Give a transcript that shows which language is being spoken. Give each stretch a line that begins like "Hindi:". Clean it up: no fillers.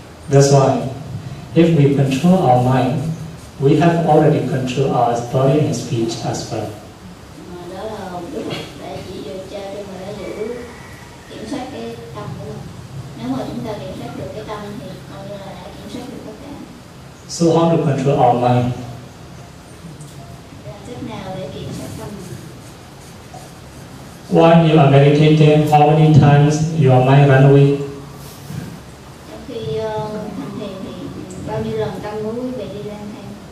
English: That's why, if we control our mind, we have already controlled our body and speech as well.
Vietnamese: Đó là Đức Phật đã chỉ cho người đó giữ kiểm soát cái tâm của mình. Nếu mà chúng ta kiểm soát được cái tâm thì coi như là đã kiểm soát được tất cả.
English: So how to control our mind?
Vietnamese: Làm cách nào để kiểm soát tâm mình?
English: While you are meditating, how many times your mind run away?
Vietnamese: Trong khi hành thiền thì bao nhiêu lần tâm của quý vị đi lang thang?